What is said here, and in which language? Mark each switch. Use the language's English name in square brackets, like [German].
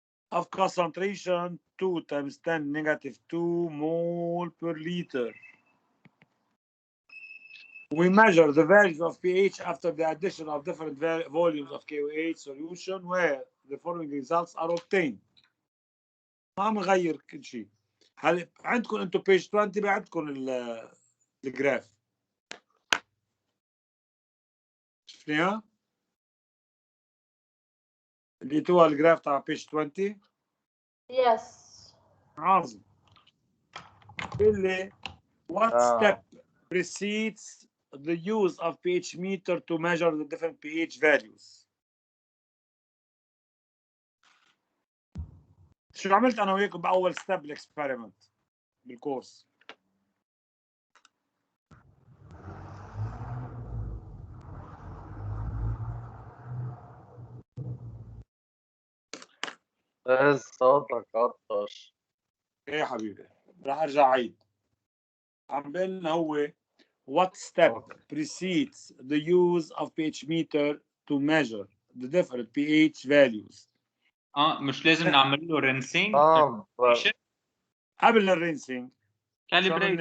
[English] Of concentration 2 times 10 negative 2 mole per liter. We measure the values of pH after the addition of different volumes of KOH solution where the following results are obtained. [Arabic] ما عم نغير كل شيء. هل عندكم انتم [English] page 20 [Arabic] بعندكم الجراف؟ شفناها؟ لقيتوها الجراف تاع page 20؟ [English] Yes. [Arabic] عظيم. اللي [English] what step precedes the use of pH meter to measure the different pH values. [Arabic] شو عملت انا وياكم باول ستيب الاكسبيرمنت بالكورس؟ ايه صوتك عطش. ايه يا حبيبي راح ارجع اعيد. عم بقلنا هو [English] what step precedes the use of pH meter to measure the different pH values. [Arabic] مش لازم نعمل له رينسينج. قبل الرينسينج كاليبريت.